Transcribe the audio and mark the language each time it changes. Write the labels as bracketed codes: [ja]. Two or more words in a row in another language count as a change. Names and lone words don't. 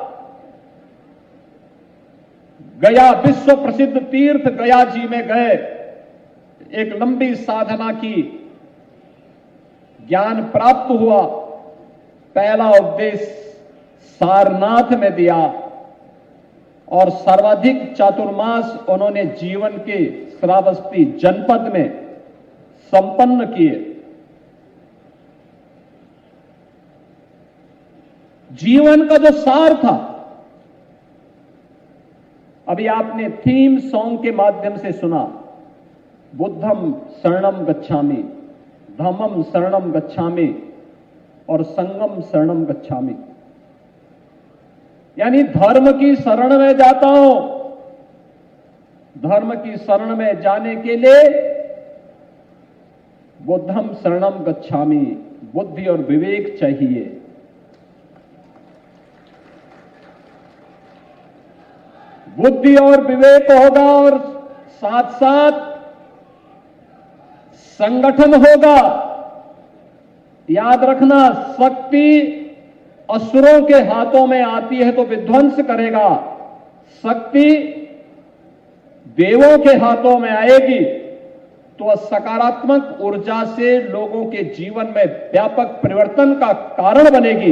[hi] गया विश्व प्रसिद्ध तीर्थ गया जी में गए, एक लंबी साधना की, ज्ञान प्राप्त हुआ, पहला उपदेश सारनाथ में दिया और सर्वाधिक चातुर्मास उन्होंने जीवन के श्रावस्ती जनपद में संपन्न किए। जीवन का जो सार था अभी आपने [en] theme song [hi] के माध्यम से सुना, [pi] बुद्धम शरणम गच्छामि, धम्मम शरणम गच्छामि और संगम शरणम गच्छामि। [hi] यानी धर्म की शरण में जाता हूं। धर्म की शरण में जाने के लिए [pi] बुद्धम शरणम गच्छामि, [hi] बुद्धि और विवेक चाहिए। बुद्धि और विवेक होगा और साथ साथ संगठन होगा। याद रखना, शक्ति असुरों के हाथों में आती है तो विध्वंस करेगा, शक्ति देवों के हाथों में आएगी तो सकारात्मक ऊर्जा से लोगों के जीवन में व्यापक परिवर्तन का कारण बनेगी।